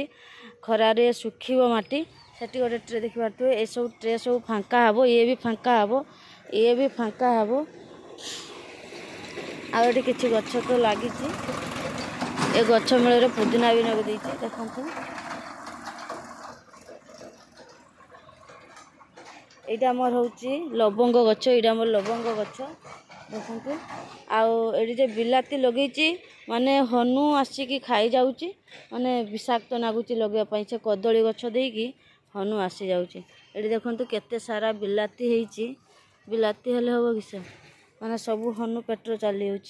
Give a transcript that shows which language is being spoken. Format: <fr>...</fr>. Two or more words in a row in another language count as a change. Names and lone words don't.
<or>ଖରାରେ ଶୁଖିବ ମାଟି। ସେଠି ଗୋଟେ ଟ୍ରେ ଦେଖିପାରୁଥିବେ। ଏସବୁ ଟ୍ରେ ସବୁ ଫାଙ୍କା ହେବ, ଇଏ ବି ଫାଙ୍କା ହେବ, ଇଏ ବି ଫାଙ୍କା ହେବ। ଆଉ ଏଠି କିଛି ଗଛ ତ ଲାଗିଛି। ଏ ଗଛ ମୂଳରେ ପୁଦିନା ବି ଲଗେଇ ଦେଇଛି ଦେଖନ୍ତୁ। ଏଇଟା ଆମର ହଉଛି ଲବଙ୍ଗ ଗଛ, ଏଇଟା ଆମର ଲବଙ୍ଗ ଗଛ ଦେଖନ୍ତୁ। ଆଉ ଏଠି ଯେ ବିଲାତି ଲଗେଇଛି ମାନେ ହନୁ ଆସିକି ଖାଇ ଯାଉଛି, ମାନେ ବିଷାକ୍ତ ଲାଗୁଛି ଲଗେଇବା ପାଇଁ। ସେ କଦଳୀ ଗଛ ଦେଇକି ହନୁ ଆସି ଯାଉଛି। ଏଠି ଦେଖନ୍ତୁ କେତେ ସାରା ବିଲାତି ହେଇଛି। ବିଲାତି ହେଲେ ହେବ କିସ, ମାନେ ସବୁ ହନୁ ପେଟରେ ଚାଲି ଯାଉଛି।</or>